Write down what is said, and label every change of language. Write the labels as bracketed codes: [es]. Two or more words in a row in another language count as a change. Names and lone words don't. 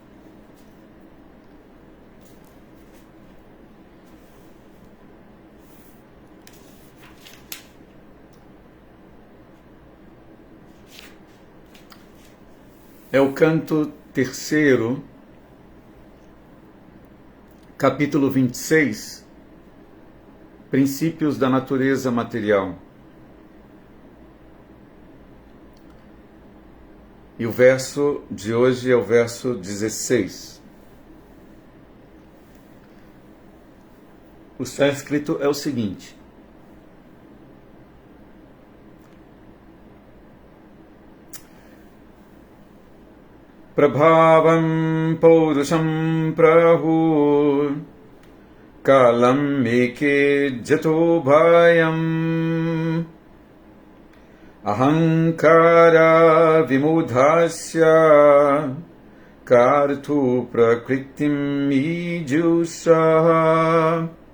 [pt] É o canto terceiro, capítulo 26, Princípios da Natureza Material. E o verso de hoje é o verso 16. O sânscrito é o seguinte: [sa] प्रभावं पौरुषं प्राहु कालम् एके जतो भयम् अहङ्कार विमूढस्य कर्तु प्रकृतिम् इजुसह.